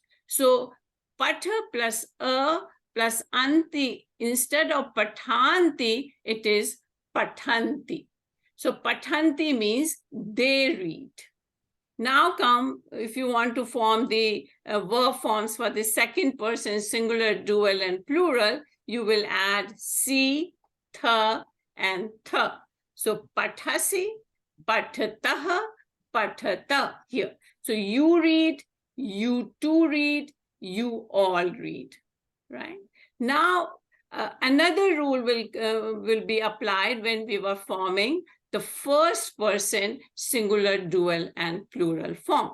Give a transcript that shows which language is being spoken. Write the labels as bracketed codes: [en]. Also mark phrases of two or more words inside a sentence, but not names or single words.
[en] So patha plus a plus anti, instead of pathanti, it is pathanti. So pathanti means they read. Now come, if you want to form the verb forms for the second person, singular, dual, and plural, you will add si, tha, and tha. So [sa] पठसि, पठतः, पठत [en] here. So you read, you two read, you all read, right? Now, another rule will be applied when we were forming the first person singular, dual, and plural form.